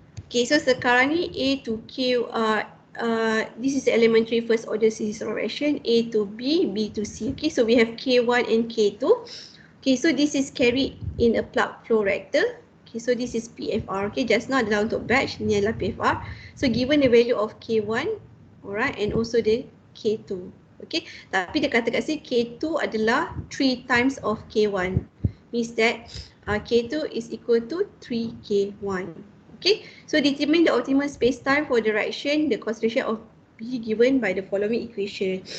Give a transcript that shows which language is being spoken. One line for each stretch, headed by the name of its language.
English: Okay, so
Malay: sekarang ni
English: A to Q, this is elementary first order series reaction, A to B, B to C. Okay, so we have K1 and K2. Okay, so this is carried in a plug flow reactor. Okay, so this is PFR.
Malay: Okay,
English: just now
Malay: adalah untuk batch, ni adalah PFR.
English: So given the value of K1, alright, and also the K2.
Malay: Okay, tapi dia kata kat sini K2 adalah
English: 3 times of K1. Means that K2 is equal to 3K1. Okay, so determine the optimal space-time for the reaction, the concentration of B given by the following equation.